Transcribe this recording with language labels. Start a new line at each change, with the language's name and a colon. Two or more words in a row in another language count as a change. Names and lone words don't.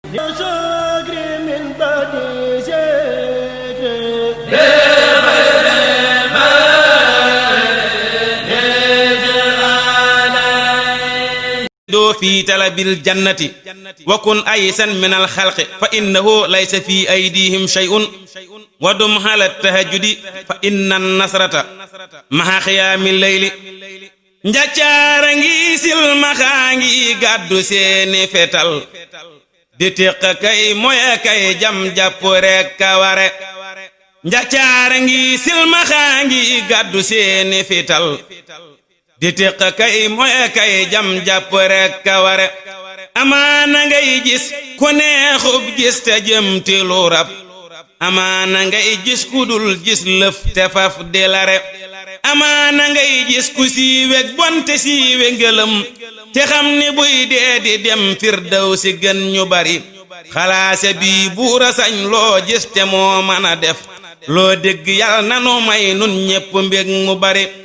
Arabic: في طلب الجنة وكن أيسا من الخلق فإنه ليس في أيديهم شيء ودم على التهجد فإن النصرة مع قيام الليل
Wolof: njaccaara ngi silmaxa ngi gàddu seeni fetal di tiq kay moye kay jam jàpp rek ka ware njaccaara ngi silmaxa ngi gàddu seeni fetal di tiq kay moye kay jam jàpp rek ka ware amaana ngay gis ku neexub gis te jëm ti lu rab amaana ngay gis ku dul gis lëf te faf di lare amaana ngay gis ku siiweg bonte siiwe ngëlëm te xam ni buy dee di dem firdawsi gën ñu bari xalaase bii buura sañ loo gis te moo mën a def loo dégg yàlla nanu may nun ñépp mbég mu bari